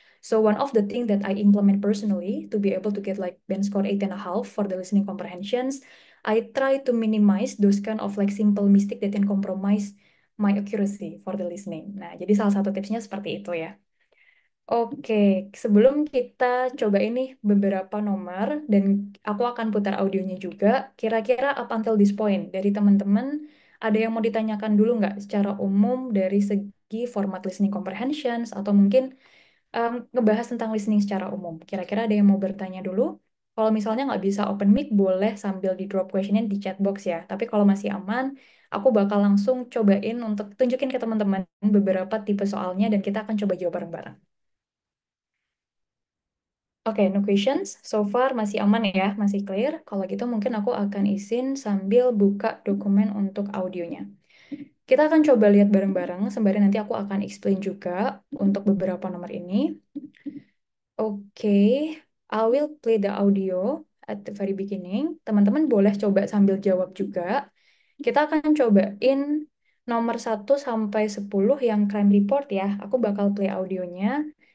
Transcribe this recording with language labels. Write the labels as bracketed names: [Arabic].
[English] So one of the thing that I implement personally to be able to get like band score 8.5 for the listening comprehensions, I try to minimize those kind of like simple mistake that can compromise my accuracy for the listening. [Indonesian] Nah, jadi salah satu tipsnya seperti itu ya. Oke, sebelum kita coba ini beberapa nomor dan aku akan putar audionya juga, kira-kira [English] up until this point [Indonesian] dari teman-teman ada yang mau ditanyakan dulu nggak secara umum dari segi format listening comprehensions atau mungkin ngebahas tentang listening secara umum. Kira-kira ada yang mau bertanya dulu? Kalau misalnya nggak bisa open mic, boleh sambil di drop questionnya di chat box ya. Tapi kalau masih aman, aku bakal langsung cobain untuk tunjukin ke teman-teman beberapa tipe soalnya dan kita akan coba jawab bareng-bareng. Oke, [English] no questions. [Indonesian] So far masih aman ya, masih clear. Kalau gitu mungkin aku akan izin sambil buka dokumen untuk audionya. Kita akan coba lihat bareng-bareng, sembari nanti aku akan explain juga untuk beberapa nomor ini. [English] Oke, I will play the audio at the very beginning. [Indonesian] Teman-teman boleh coba sambil jawab juga. Kita akan cobain nomor 1 sampai 10 yang crime report ya. Aku bakal play audionya.